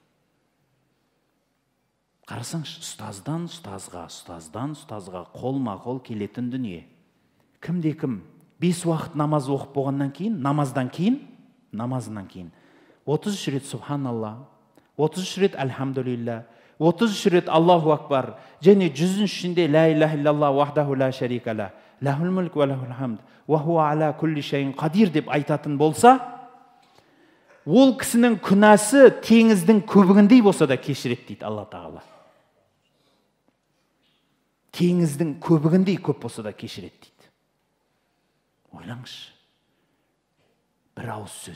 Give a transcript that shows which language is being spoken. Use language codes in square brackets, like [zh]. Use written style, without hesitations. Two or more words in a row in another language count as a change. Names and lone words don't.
[kk] Қарасаңшы, ұстаздан ұстазға қолма-қол келетін дүние. Кімде-кім 5 уақыт намаз оқып болғаннан кейін, намазынан кейін 33 рет Субханалла, 33 рет Әлхамдулилля, 33 рет [ar] الله أكبر, [kk] және 100-шінде [ar] لا إله إلا الله وحده لا شريك له له الملك وله الحمد وهو على كل شيء قدير [kk] деп айтатын болса, ол кісінің күнәсі теңіздің көбігіндей болса да кешіреді дейді Алла Тағала. Теңіздің көбігіндей көп болса да кешіреді дейді. Ойлаңызшы. Бір ауыз сөз.